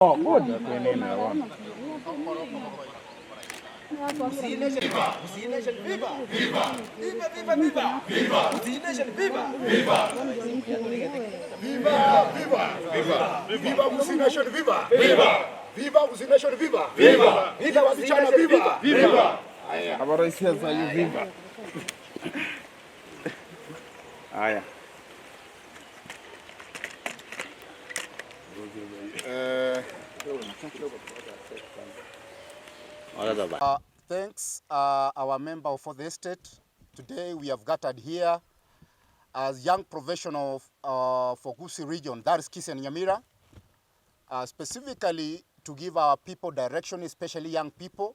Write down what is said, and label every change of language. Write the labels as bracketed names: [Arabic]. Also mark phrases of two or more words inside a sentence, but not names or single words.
[English] Oh, good. Gusii Nation, viva! Gusii Nation, viva! Viva! Viva, viva, viva! Viva! Gusii Nation, viva! Viva! Viva! Viva! Viva! Viva Gusii Nation, viva! Viva! Viva Gusii Nation, viva! Viva! [Swahili] Viva wasichana, viva! Viva! Habari hizi za viva. Haya. [English] Thanks, our member for the estate. Today we have gathered here as young professionals for Gusii region, that is Gusii and Nyamira, specifically to give our people direction, especially young people.